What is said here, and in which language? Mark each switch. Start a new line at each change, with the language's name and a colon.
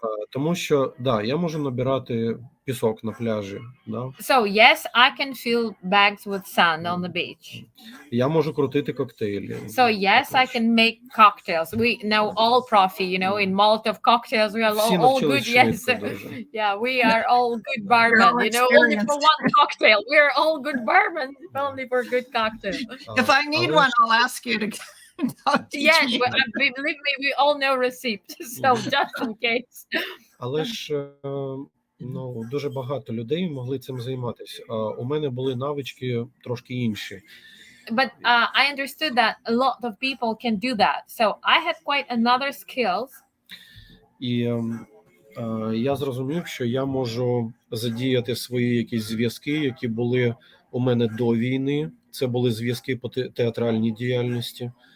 Ukrainian: Тому що, я можу набирати пісок на пляжі.
English: So, yes, I can fill bags with sand on the beach.
Ukrainian: Я можу крутити коктейлі.
English: So, yes, I can make cocktails. We know all profi, in Molotov cocktails, we are all good. Yes, yeah, we are all good barmen, only for one cocktail. We are all good barmen, only for good cocktail. If I need one, I'll ask you to... Yes, but believe me, we all know receipts, so just in case.
Ukrainian: Але ж дуже багато людей могли цим займатися. У мене були навички трошки інші.
English: But I understood that a lot of people can do that. So I had quite another skills.
Ukrainian: І я зрозумів, що я можу задіяти свої якісь зв'язки, які були у мене до війни. Це були зв'язки по театральній діяльності.